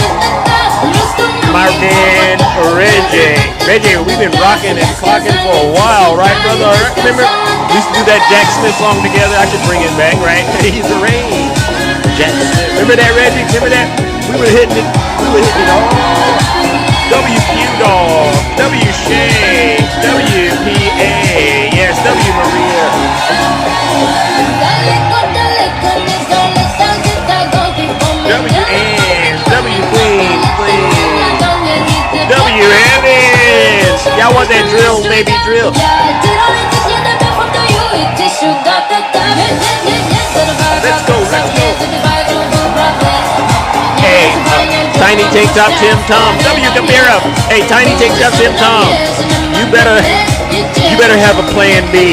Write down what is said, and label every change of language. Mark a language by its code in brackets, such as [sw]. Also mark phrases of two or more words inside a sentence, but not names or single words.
[en] My man, Reggie, we've been rocking and clocking for a while, right, brother? Remember, we used to do that Jack Smith song together. I should bring it back, right? He's the rain. Jack Smith. Remember that, Reggie? Remember that? We were hitting it all. WQ Dog, W Shay, WPA, yes, W Maria. W Ann, W Queen, W Evans. Y'all want that drill, baby drill. Let's go, let's go. Hey, Tiny Tank Top Tim Tom, W Gabira. Hey, Tiny Tank Top Tim Tom. You better have a plan B.